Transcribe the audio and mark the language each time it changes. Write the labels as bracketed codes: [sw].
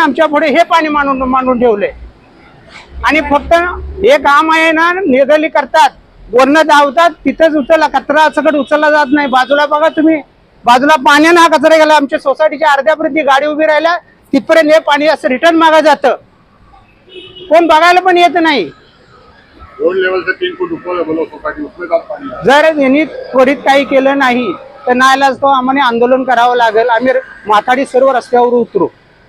[mr] आमच्या पुढे हे पाणी मांडून ठेवले. आणि फक्त हे काम आहे ना, निगली करतात, वरनं धावतात, तिथंच उचलला कचरा सकट उचलला जात नाही. बाजूला बघा तुम्ही, बाजूला पाण्यानं हा कचरा गेला. आमच्या सोसायटीच्या अर्ध्यापर्यंत गाडी उभी राहिल्या, तिथपर्यंत हे पाणी असं रिटर्न मागा जातं. कोण बघायला पण येत नाही. [hi] रोड लेवल से 3 फुट ऊपर है बोलो सोसाइटी, उसमें का पानी है. [mr] जर यांनी त्वरित काही केलं नाही तर नाईलाज तो आम्हाला आंदोलन करावं लागेल. आम्ही माथाडी सर्व रस्त्यावर उतरू.